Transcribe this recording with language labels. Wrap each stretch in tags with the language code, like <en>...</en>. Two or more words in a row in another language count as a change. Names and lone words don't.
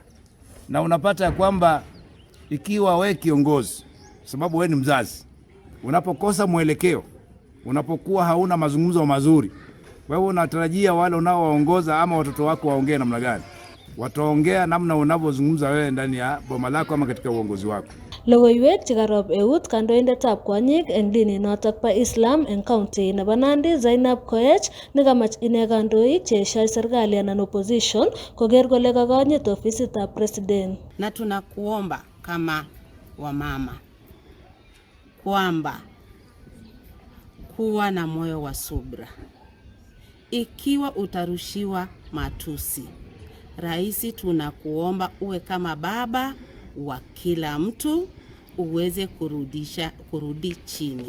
<sw>Na unapata ya kwamba ikiwa we kiongozi, sababu we ni mzazi, unapokosa mwelekeo, unapokuwa hauna mazungumzo mazuri, wewe unatarajia wale unaowaongoza ama watoto wako waongee namna gani? Wataongea namna unavyozungumza wewe ndani ya boma lako ama katika uongozi wako.</sw> <kln>Logoiwek chekarob eut kandoindetab kwanyik eng dini notok pa Islam eng county nebo Nandi Zainab Koech nekamach ine kandoik cheeshoi serikali anan opposition koker kole kakonyit ofisitab president.</kln> <sw>Na tunakuomba kama wamama kwamba kuwa na moyo wa subra. Ikiwa utarushiwa matusi, Raisi, tunakuomba uwe kama baba wa kila mtu, uweze kurudi chini.</sw>